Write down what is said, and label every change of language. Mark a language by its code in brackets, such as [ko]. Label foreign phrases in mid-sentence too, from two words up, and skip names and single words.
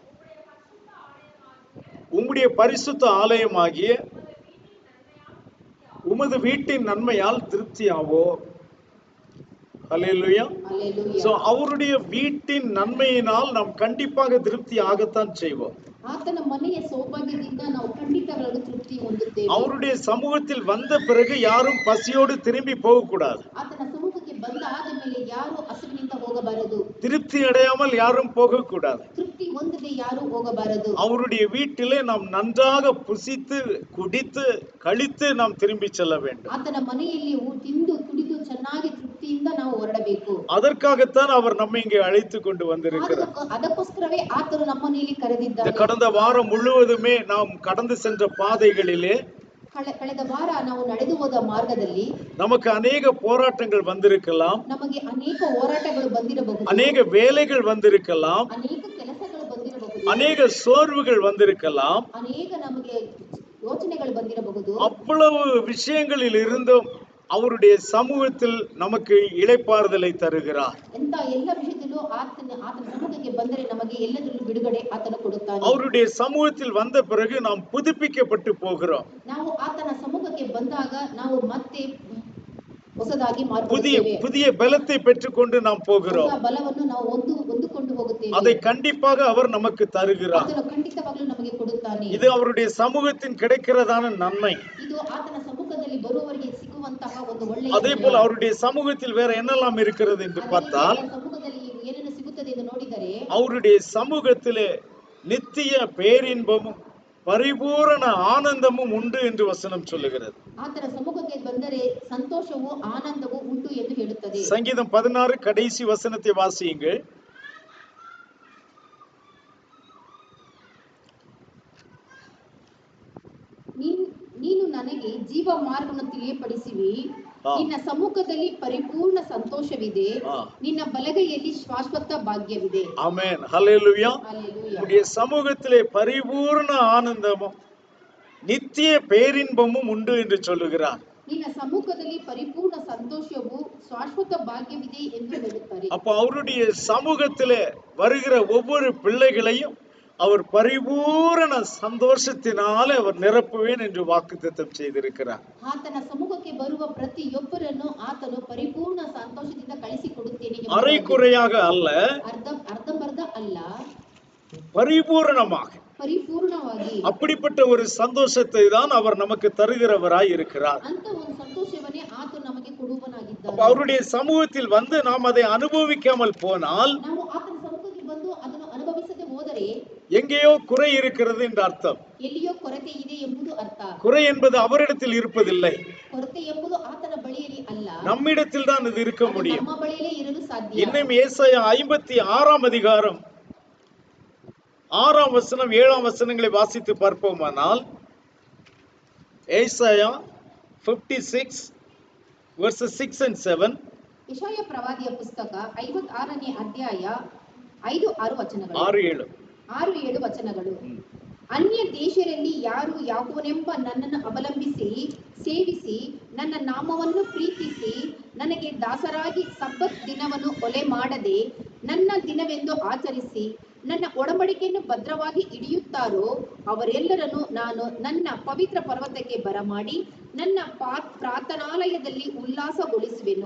[ta] உம்முடைய பரிசுத்த ஆலயமாகிய உமது வீட்டின் நன்மையால் திருப்தியாவோ. ஹalleluya. ஹalleluya. சோ அவருடைய வீட்டின் நன்மையினால் நாம் கண்டிப்பாக திருப்தி ஆகத்தான் செய்வோம். [kn] ಆತನ ಮನೆಯ ಸೌಭಾಗ್ಯದಿಂದ ನಾವು ಖಂಡಿತವಾಗಲೂ ತೃಪ್ತಿ ಹೊಂದುತ್ತೇವೆ. [ta] அவருடைய சமூகத்தில் வந்த பிறகு யாரும் பசியோடு திரும்பி போகக்கூடாது. [kn] ಆತನ ಸಮ್ಮುಖಕ್ಕೆ ಬಂದ ಆದ ಮೇಲೆ ಯಾರು ಹಸಿವಿನಿಂದ ಹೋಗಬಾರದು. [ta] திருப்தி அடையாமல் யாரும் போகக்கூடாது. [kn] ತೃಪ್ತಿ ಹೊಂದದೆ ಯಾರು ಹೋಗಬಾರದು. [ta] அவருடைய வீட்டிலே நாம் நன்றாக புசித்து குடித்து கழித்து நாம் திரும்பி செல்ல வேண்டும். [kn] ಆತನ ಮನೆಯಲ್ಲಿ ತಿಂದು ಕುಡಿದು ಚೆನ್ನಾಗಿ ತೃಪ್ತಿಯಿಂದ ನಾವು ಹೊರಡಬೇಕು. [ta] அதற்காகத்தான் அவர் நம்மை இங்கே அழைத்து கொண்டு வந்திருக்கிறார். [kn] ಅದಕ್ಕೋಸ್ಕರವೇ ಆತನು ನಮ್ಮನ್ನು ಇಲ್ಲಿ ಕರೆದಿದ್ದಾನೆ. [ta] கடந்த வாரம் முழுவதுமே நாம் கடந்து சென்ற பாதைகளிலே [kn] ಕಳೆದ ವಾರ ನಾವು ನಡೆದು ಹೋದ ಮಾರ್ಗದಲ್ಲಿ [ta] நமக்கு அநேக போராட்டங்கள் வந்திருக்கலாம். [kn] ನಮಗೆ ಅನೇಕ ಹೋರಾಟಗಳು ಬಂದಿರಬಹುದು. [ta] அநேக வேலைகள் வந்திருக்கலாம். [kn] ಅನೇಕ ಕೆಲಸಗಳು ಬಂದಿರಬಹುದು. [ta] அநேக சோர்வுகள் வந்திருக்கலாம். [kn] ಅನೇಕ ನಮಗೆ ಯೋಚನೆಗಳು ಬಂದಿರಬಹುದು. [ta] அவ்வளவு விஷயங்களில் இருந்தும் அவருடைய சமூகத்தில் நமக்கு இளைப்பாறுதலை தருகிறார். [kn] ಎಂತ ಎಲ್ಲ ವಿಷಯದಲ್ಲೂ ಆತನ ಸಮ್ಮುಖಕ್ಕೆ ಬಂದರೆ ನಮಗೆ ಎಲ್ಲದರಲ್ಲೂ ಬಿಡುಗಡೆ ಆತನು ಕೊಡುತ್ತಾನೆ. [ta] அவருடைய சமூகத்தில் வந்த பிறகு நாம் புதுப்பிக்கப்பட்டு போகிறோம். [kn] ನಾವು ಆತನ ಸಮ್ಮುಖಕ್ಕೆ ಬಂದಾಗ ನಾವು ಮತ್ತೆ ಹೊಸದಾಗಿ [ta] புதிய [kn] ಮಾರ್ಪಡುತ್ತೇವೆ. [ta] புதிய பலத்தை பெற்றுக்கொண்டு நாம் போகிறோம். [kn] ಹೊಸ ಬಲವನ್ನು ನಾವು ಹೊಂದಿಕೊಂಡು ಹೋಗುತ್ತೇವೆ. [ta] அதை கண்டிப்பாக அவர் நமக்கு தருகிறார். [kn] ಆತನು ಖಂಡಿತವಾಗಲೂ ನಮಗೆ ಕೊಡುತ್ತಾನೆ. [ta] இது அவருடைய சமூகத்தின் கிடைக்கிறதான நன்மை. [kn] ಇದು ಆತನ ಸಮ್ಮುಖದಲ್ಲಿ ಬರುವವರಿಗೆ ಸಿಗುವಂತಹ ಒಂದು ಒಳ್ಳೆಯ. [ta] அதே போல அவருடைய சமூகத்தில் வேற என்னெல்லாம் இருக்கிறது என்று பார்த்தால் [kn] ಸಮ್ಮುಖದಲ್ಲಿ ಏನೇನು ಸಿಗುತ್ತದೆ ಎಂದು ನೋಡಿದರೆ [ta] அவருடைய சமூகத்திலே நித்திய பேரின்பமும் பரிபூரண ஆனந்தமும் உண்டு என்று வசனம் சொல்லுகிறது. [kn] ಆತನ ಸಮ್ಮುಖಕ್ಕೆ ಬಂದರೆ ಸಂತೋಷವೂ ಆನಂದವೂ ಉಂಟು ಎಂದು ಹೇಳುತ್ತದೆ. [ta] சங்கீதம் 16 கடைசி வசனத்தை வாசியுங்கள். [kn] ನೀನು ನನಗೆ ಜೀವ ಮಾರ್ಗವನ್ನು ತಿಳಿಯಪಡಿಸುವಿ. ನಿನ್ನ ಸಮ್ಮುಖದಲ್ಲಿ ಪರಿಪೂರ್ಣ ಸಂತೋಷವಿದೆ. ನಿನ್ನ ಬಲಗೈಯಲ್ಲಿ ಶಾಶ್ವತ ಭಾಗ್ಯವಿದೆ. [ta] ஆமென். ஹல்லேலூயா. ஹalleluya. உம்முடைய சமூகத்திலே பரிபூர்ண ஆனந்தமும் நித்திய பேரின்பமும் உண்டு என்று சொல்லுகிறார். [kn] ನಿನ್ನ ಸಮ್ಮುಖದಲ್ಲಿ ಪರಿಪೂರ್ಣ ಸಂತೋಷವು ಶಾಶ್ವತ ಭಾಗ್ಯವಿದೆ ಎಂದು ಹೇಳುತ್ತಾರೆ. [ta] அப்ப அவருடைய சமூகத்திலே வருகிற ஒவ்வொரு பிள்ளைகளையும் அவர் பரிபூரண சந்தோஷத்தினாலே அவர் நிரப்புவேன் என்று வாக்குத்தத்தம் செய்திருக்கிறார். [kn] ಆತನ ಸಮ್ಮುಖಕ್ಕೆ ಬರುವ ಪ್ರತಿಯೊಬ್ಬರನ್ನು ಆತನು ಪರಿಪೂರ್ಣ ಸಂತೋಷದಿಂದ ಕಳಿಸಿಕೊಡುತ್ತೇನೆ. [ta] அரைக்குறையாக அல்ல, [kn] ಅರ್ಧಂಬರ್ಧ ಅಲ್ಲ, [ta] பரிபூரணமாக [kn] ಪರಿಪೂರ್ಣವಾಗಿ [ta] அப்படிப்பட்ட ஒரு சந்தோஷத்தை தான் அவர் நமக்கு தருகிறவராய் இருக்கிறார். [kn] ಅಂತ ಒಂದು ಸಂತೋಷವನ್ನೇ ಆತನು ನಮಗೆ ಕೊಡುವನಾಗಿದ್ದಾನೆ. [ta] அவருடைய சமூகத்தில் வந்து நாம் அதை அனுபவிக்காமல் போனால் [kn] ನಾವು ಆತನ ಸಮ್ಮುಖಕ್ಕೆ ಬಂದು ಅದನ್ನು ಅನುಭವಿಸದೆ ಹೋದರೆ [ta] எங்கேயோ குறை இருக்கிறது என்று அர்த்தம். [kn] ಎಲ್ಲಿಯೋ ಕೊರತೆ ಇದೆ ಎಂಬುದು ಅರ್ಥ. [ta] குறை என்பது அவரிடத்தில் இருப்பதில்லை, [kn] ಕೊರತೆ ಎಂಬುದು ಆತನ ಬಳಿಯಲ್ಲಿ ಅಲ್ಲ, [ta] நம்மிடத்தில் தான் இது இருக்க முடியும். [kn] ನಮ್ಮ ಬಳಿಯಲ್ಲೇ ಇರಲು ಸಾಧ್ಯ. [ta] இன்னும் ஏசாயா 56 அதிகாரம் 6 வசனம் 7 வசனங்களை வாசித்து பார்ப்போமானால் ஏசாயா 56 [en] verses 6 and 7. [kn] ಯೆಶಾಯ ಪ್ರವಾದಿಯ ಪುಸ್ತಕ 56ನೇ ಅಧ್ಯಾಯ 5-6 ವಚನಗಳು. 6-7 ವಚನಗಳು. ಅನ್ಯ ದೇಶದಲ್ಲಿ ಯಾರು ಯಾಕೋಬನೆಂಬ ನನ್ನನ್ನು ಅವಲಂಬಿಸಿ ಸೇವಿಸಿ ನನ್ನ ನಾಮವನ್ನು ಪ್ರೀತಿಸಿ ನನಗೆ ದಾಸರಾಗಿ ಸಬ್ಬತ್ ದಿನವನ್ನು ಒಲೆ ಮಾಡದೆ ನನ್ನ ದಿನವೆಂದು ಆಚರಿಸಿ ನನ್ನ ಒಡಂಬಡಿಕೆಯನ್ನು ಭದ್ರವಾಗಿ ಹಿಡಿಯುತ್ತಾರೋ ಅವರೆಲ್ಲರನ್ನು ನಾನು ನನ್ನ ಪವಿತ್ರ ಪರ್ವತಕ್ಕೆ ಬರಮಾಡಿ ನನ್ನ ಪ್ರಾರ್ಥನಾಲಯದಲ್ಲಿ ಉಲ್ಲಾಸಗೊಳಿಸುವೆನು.